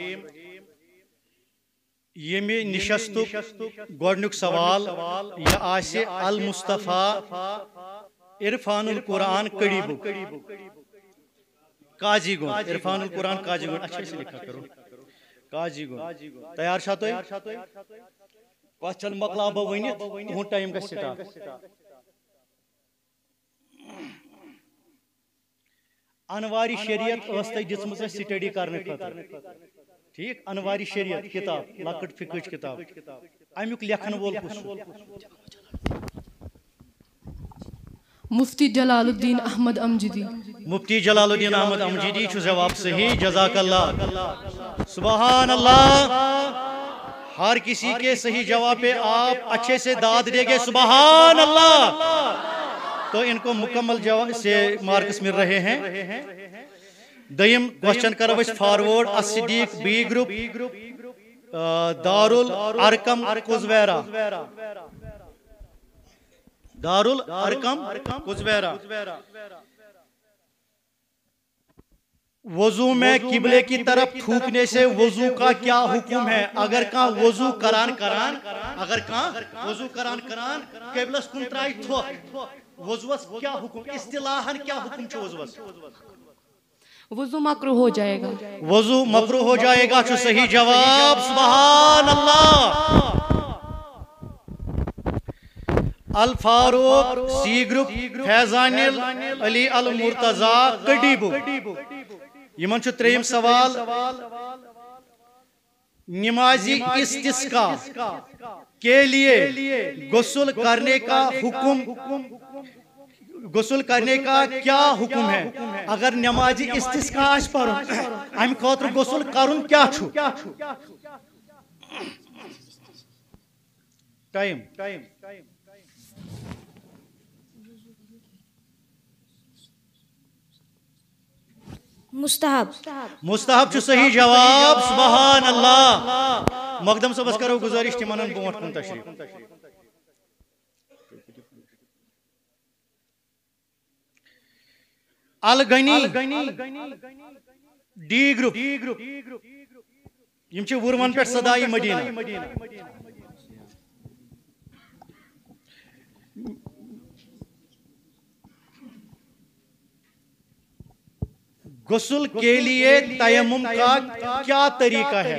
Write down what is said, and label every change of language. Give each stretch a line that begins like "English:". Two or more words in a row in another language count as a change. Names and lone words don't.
Kashmiri: یمی نشستک گوڑنک سوال یہ آسے المصطفیٰ عرفان القرآن قریبک قاضی گون, عرفان القرآن قاضی گون,
Urdu: اچھا سے لکھا کرو
Kashmiri: قاضی گون. تیار چھا تو کوشچن مکلا بہ ونت تہند ٹائم گژھِ سٹارٹ. انواری شریعت تہ دِژمٕژ اَسہِ سٹڈی کرنے خاطر, ٹھیک. انواری شریعت کتاب لکٹ فقہٕچ کتاب, امیُک لیکھن وول کُس چھُ؟ مفتی جلال الدین احمد امجدی. مفتی جلال الدین احمد امجدی چھُ جواب صحیح,
Arabic: جزاک اللہ. سبحان اللہ.
Urdu: ہر کسی کے صحیح جواب پہ آپ اچھے سے داد دیں گے,
Arabic: سبحان اللہ,
Urdu: تو ان کو مکمل جواب سے مارکس مل رہے ہیں.
Kashmiri: دیم کوشچن کرو اس فارورڈ. الصدیق بی گروپ دار الارقم قزویرہ, دار الارقم قزویرہ.
Urdu: وضو میں قبلے کی طرف تھوکنے سے وضو کا کیا حکم ہے؟
Kashmiri: اگر کان وضو کران قبلس کن ترائی تھوک وضوس کیا حکم اصطلاحاً کیا حکم چھ وضوس؟
Urdu: وضو مکروہ ہو جائے گا. وضو مکروہ ہو جائے گا
Kashmiri: چھ صحیح جواب.
Arabic: سبحان اللہ.
Kashmiri: الفاروق سی گروپ فیضان علی المرتضی کڈیبو یمن چھ تریم سوال
Urdu: نمازی استسقا کے لیے غسل کرنے کا کیا حکم ہے؟
Kashmiri: اگر نمازی استسقا آس پرن ام خاطر غسل کرن کیا چھو؟ ٹائم مستحب چھ صحیح جواب.
Arabic: سبحان اللہ.
Kashmiri: مقدم صاحب کرو گزارش تمن بونٹ کن تشریف. الغنی ڈی گروپ یم چھ ورون پہ صدائی مدینہ.
Urdu: غسل کے لیے تیمم کا کیا طریقہ ہے؟